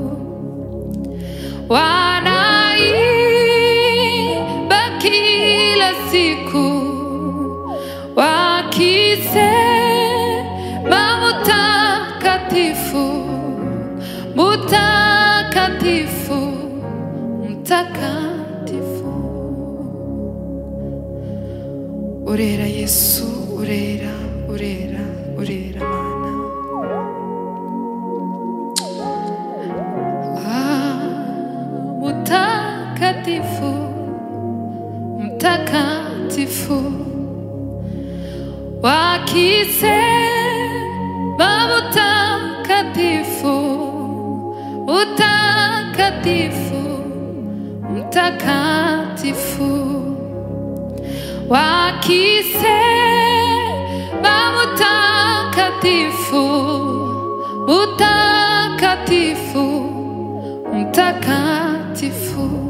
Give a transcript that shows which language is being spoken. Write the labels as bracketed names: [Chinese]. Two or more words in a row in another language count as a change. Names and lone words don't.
[Swahili] Wanaimba kila siku wakisema mutakatifu, mutakatifu, mtakatifu. [Kinyarwanda] Urera Yesu, urera, urera, urera Mana. [Swahili] Mutakatifu, mtakatifu, wakisema mutakatifu, mutakatifu, mtakatifu, wakisema mutakatifu, mutakatifu, mtakatifu.